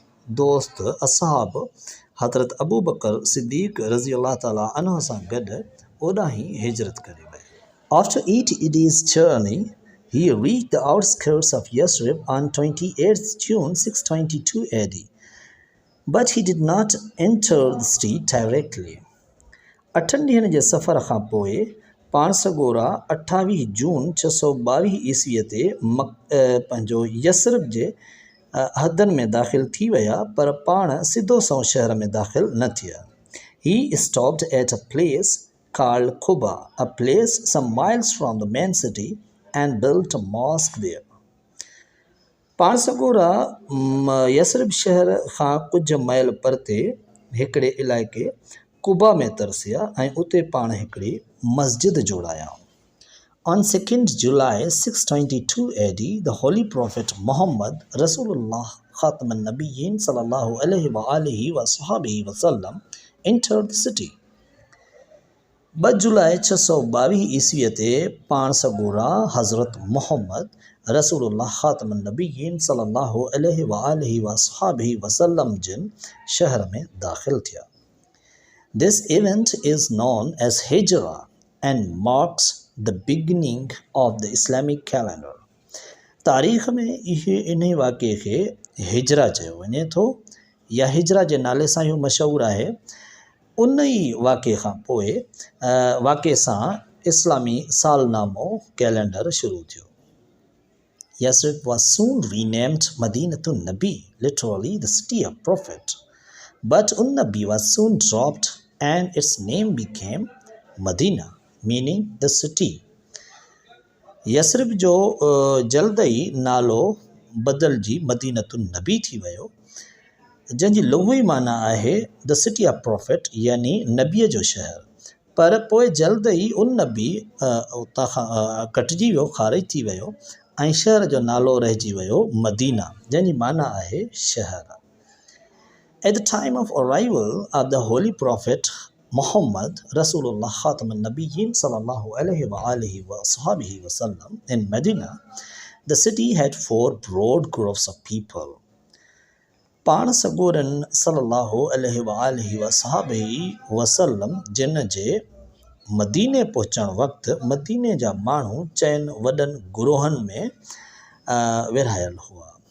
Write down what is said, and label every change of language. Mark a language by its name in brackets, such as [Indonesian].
[Sindhi] दोस्त असहाब हज़रत अबू बकर सिद्दीक़ रज़ी अल्लाह ताला अन्हु सां गॾु ओॾां ई हिजरत करे विया। [English] After 8 days' journey, he reached the outskirts of Yathrib on 28th June 622 AD, but he did not enter the city directly. [Sindhi] 8 ॾींहनि जे सफ़र खां पोइ पाण सॻोरा 28 जून 622 ईस्वीअ ते पंहिंजो यसरब जे हदनि में दाख़िल थी विया, पर पाण सिधो संओं शहर में दाख़िल न थिया। [English] He stopped at a place called Quba, a place some miles from the main city, and built a mosque there. [Sindhi] पाण सॻोरा यसरब शहर खां कुझु माइल परते हिकिड़े इलाइक़े कुबा में तरसिया ऐं उते पाण हिकिड़ी मस्जिद जोड़ाया। [English] On 2nd July 622 AD, the Holy Prophet Muhammad Rasulullah Khatam al-Nabiyyin sallallahu alaihi wa alihi wa sahbihi wa sallam entered the city. [Sindhi] 2 जुलाई 622 ईस्वीअ ते पाण सॻोरा हज़रत मोहम्मद रसूलुल्लाह ख़ातम नबीयीन सल्लल्लाहु अलैहि व आलिहि व सहाबिहि वसल्लम जिन शहर में दाख़िल थिया। [English] This event is known as Hijra and marks the beginning of the Islamic calendar. [Sindhi] तारीख़ में इन्ही वाक़े खे हिजरा चयो वञे थो या हिजरा जे नाले सां इहो मशहूरु आहे। उन ई वाक़े खां पोइ वाक़े सां इस्लामी सालनामो कैलेंडर शुरू थियो। [English] Yathrib was soon renamed Madinatun Nabi, literally the city of prophet. But Un-Nabi was soon dropped and its name became Medina, meaning the city. [Sindhi] Yathrib जो जल्द ई नालो बदलजी मदीनतुन नबी थी वियो, जंहिंजी लुग़वी माना आहे [English] the city of prophet [Sindhi] यानी नबीअ जो शहर। पर पोइ जल्द ई उन नबी उतां खां कटिजी वियो, ख़ारिज थी वियो ऐं शहर जो नालो रहिजी वियो मदीना, जंहिंजी माना आहे शहर। [English] At the time of arrival of the Holy Prophet Muhammad Rasulullah Khatam al-Nabiyyin sallallahu alaihi wa alihi wa sahbihi wa sallam in Medina, the city had 4 broad groups of people. [Sindhi] पाण सॻोरन सल्लल्लाहु अलैहि व आलिहि व सहाबिहि वसल्लम जिन जे मदीने पहुचण वक़्तु मदीने जा माण्हू चइनि वॾनि गुरोहनि में विरहायल हुआ।